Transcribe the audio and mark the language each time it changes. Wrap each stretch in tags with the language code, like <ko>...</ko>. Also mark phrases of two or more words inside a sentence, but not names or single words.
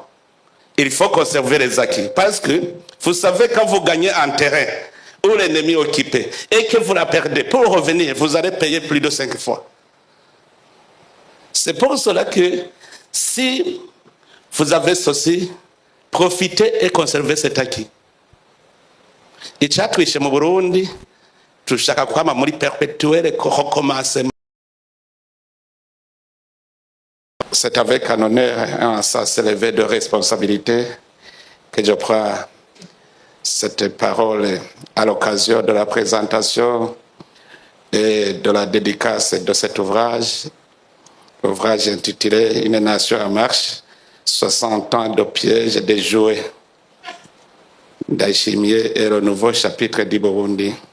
<fr>Il faut conserver les acquis. Parce que, vous savez, quand vous gagnez un terrain où l'ennemi est occupé et que vous la perdez, pour revenir, vous allez payer plus de 5 fois. C'est pour cela que, si vous avez ceci, profitez et conservez cet acquis.</fr> <rn>Icyatwishe mu Burundi tushaka kwama muri</rn> <fr>perpetuel recommencement. C'est avec un honneur et un sens élevé de responsabilité que je prends cette parole à l'occasion de la présentation et de la dédicace de cet ouvrage intitulé Une nation en marche, 60 ans de pièges et de jouets d'Achimier et le nouveau chapitre du Burundi.</fr>